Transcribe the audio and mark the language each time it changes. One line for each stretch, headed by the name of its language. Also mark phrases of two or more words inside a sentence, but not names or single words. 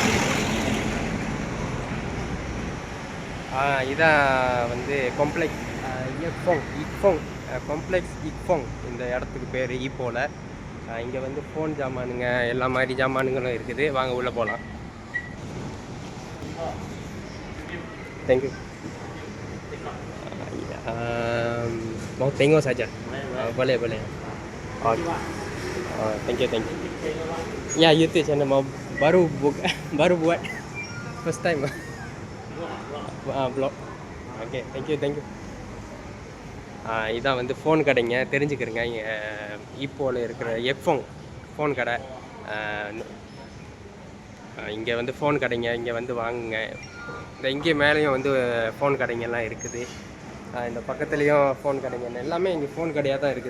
Tamil: இதான் வந்து காம்ப்ளெக்ஸ் இக்ஃபோங் காம்ப்ளெக்ஸ் இக்ஃபோங் இந்த இடத்துக்கு பேர் ஈப்போவில். இங்கே வந்து ஃபோன் ஜாமானுங்க எல்லா மாதிரி ஜாமானுங்களும் இருக்குது. வாங்க உள்ளே போகலாம். தேங்க்யூ.
Malay: Mau tengok saja. Boleh.
English: Okay. Thank you.
Malay: Ya, YouTube channel mau baru buat
English: first time. Vlog. Okay, thank you.
Tamil: இதான் வந்து ஃபோன் கடைங்க, தெரிஞ்சுக்கிறேங்க. ஈப்போவில் இருக்கிற எஃப்ஓங் ஃபோன் கடை. இங்கே வந்து ஃபோன் கடைங்க, இங்கே வந்து வாங்குங்க. இங்கே மேலேயும் வந்து ஃபோன் கடைங்கெல்லாம் இருக்குது. இந்த பக்கத்துலேயும் ஃபோன் கடைங்க, எல்லாமே இங்கே ஃபோன் கடையாக தான் இருக்குது.